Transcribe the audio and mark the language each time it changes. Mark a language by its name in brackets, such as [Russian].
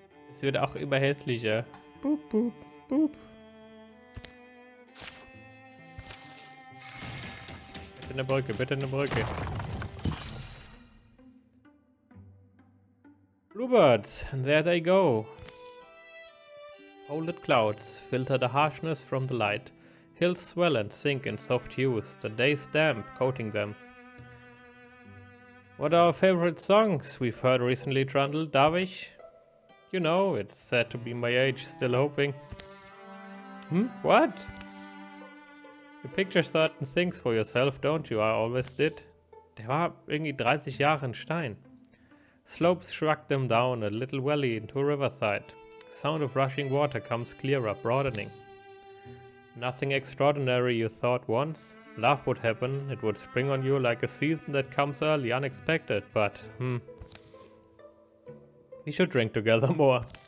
[German] Es wird auch immer hässlicher. Boop, boop, boop. Bitte eine Brücke, bitte eine Brücke. [English] Bluebirds, and there they go. Folded clouds filter the harshness from the light. Hills swell and sink in soft hues, the day's damp coating them. What are our favorite songs we've heard recently, Trundle? Darvish? You know, it's sad to be my age, still hoping. What? You picture certain things for yourself, don't you? I always did. [German] Der war irgendwie 30 Jahre in Stein. [English] Slopes shrug them down, a little valley into a riverside. Sound of rushing water comes clearer, broadening. Nothing extraordinary you thought once. Love would happen, it would spring on you like a season that comes early, unexpected, but, we should drink together more.